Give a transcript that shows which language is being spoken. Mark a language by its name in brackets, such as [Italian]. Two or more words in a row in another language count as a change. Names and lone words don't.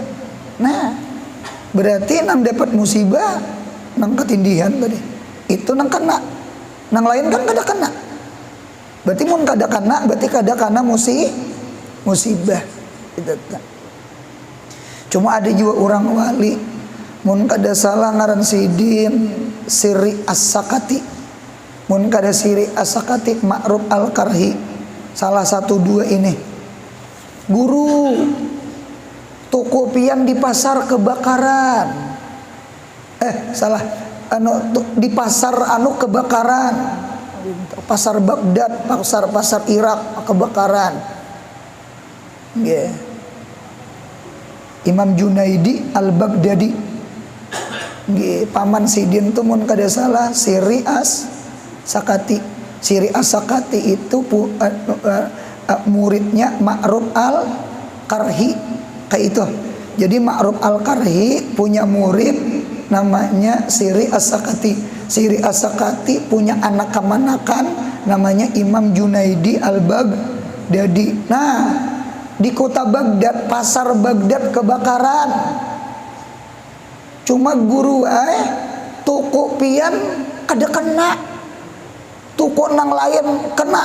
[Banjar] Nah berarti nang dapat musibah nang ketindihan tadi itu nang kena, nang lain kan kada kena. Berarti mun kada kena berarti kada kena musibah itu. Cuma ada juga orang wali mun kada salah ngaran Sidin Siri As-Sakati. Mun kada Siri As-Sakati Ma'ruf Al-Karhi, salah satu dua ini guru toko pian di pasar kebakaran, di pasar kebakaran, pasar Baghdad, pasar Irak kebakaran. Yeah. Imam Junaidi Al-Baghdadi, yeah. Paman Sidin tuh mun kada salah Siri As-Sakati. Siri As-Sakati itu muridnya Ma'ruf Al-Karhi kayak itu. Jadi Ma'ruf Al-Karhi punya murid namanya Siri As-Sakati. Siri As-Sakati punya anak kemanakan namanya Imam Junaidi Al-Baghdadi. Nah di kota Baghdad, pasar Baghdad kebakaran. Cuma guru toko pian kada kena, toko nang lain kena.